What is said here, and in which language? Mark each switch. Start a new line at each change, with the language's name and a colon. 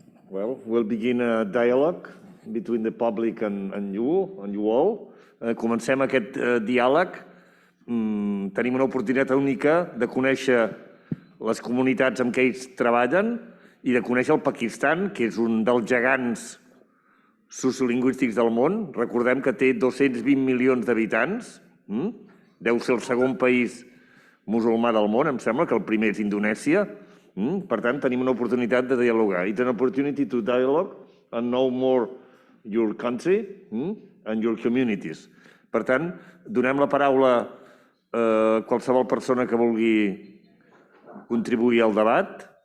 English: Well, we'll begin a dialogue between the public and you all.
Catalan: Comencem aquest diàleg. Tenim una oportunitat única de conèixer les comunitats amb què ells treballen i de conèixer el Pakistan, que és un dels gegants sociolingüístics del món. Recordem que té 220 milions d'habitants. Deu ser el segon país musulmà del món, em sembla que el primer és Indonèsia. Per tant, tenim una oportunitat de dialogar.
English: It's an opportunity to dialogue and know more your country and your communities.
Catalan: Per tant, donem la paraula a qualsevol persona que vulgui contribuir al debat.